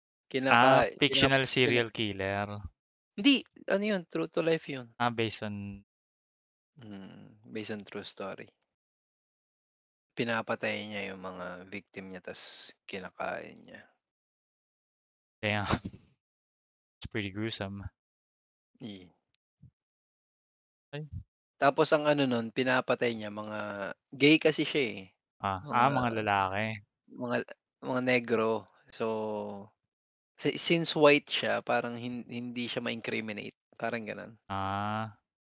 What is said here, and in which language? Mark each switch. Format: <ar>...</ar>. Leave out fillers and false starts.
<tl>Kinaka</tl> <en>Fictional serial killer.</en> <tl>Hindi, ano 'yun, true to life 'yun.</tl> <en>Based on Based on true story.</en> <tl>Pinapatay niya yung mga victim niya ta's kinakain niya.</tl> <en>damn, it's pretty gruesome. Eh, Ay,</en> <tl>tapos ang ano nun pinapatay niya mga gay kasi siya, mga mga lalaki. mga mga negro. So, since white siya parang hindi siya ma-incriminate, parang gano'n. Ah,</tl>